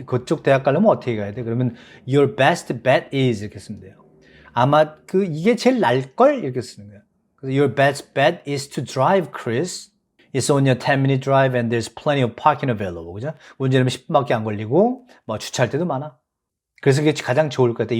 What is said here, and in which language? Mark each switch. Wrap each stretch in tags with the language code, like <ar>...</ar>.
<ko>그쪽 대학 가려면 어떻게 가야 돼? 그러면</ko> <en>your best bet is</en> <ko>이렇게 쓰면 돼요. 아마 이게 제일 날걸? 이렇게 쓰는 거예요. 그래서</ko> <en>your best bet is to drive, Chris. It's only a 10-minute drive and there's plenty of parking available.</en> <ko>그죠? 운전하면 10분밖에 안 걸리고 주차할 때도 많아. 그래서 그게 가장 좋을 것 같아요.</ko>